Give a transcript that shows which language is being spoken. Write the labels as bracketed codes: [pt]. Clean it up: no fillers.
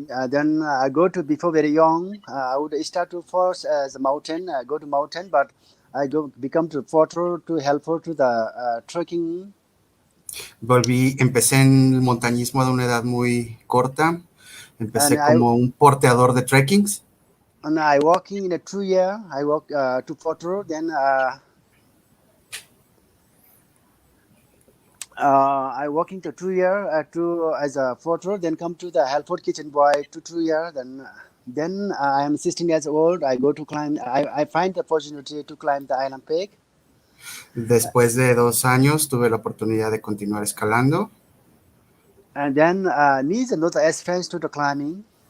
[en] then I go to before very young. I would start to first as a mountain. I go to mountain, but I go become to porter to helper to the trekking. [es] Empecé en el montañismo de una edad muy corta. Empecé [en] And [es] como un porteador de trekkings. [en] And I working in a 2 year. I work to porter. Then I working to 2 year to as a porter. Then come to the helper kitchen boy to 2 year. Then I am 16 years old. I go to climb. I find the opportunity to climb the island peak. [es] Después de 2 años tuve la oportunidad de continuar escalando. [en] And then needs another experience to the climbing.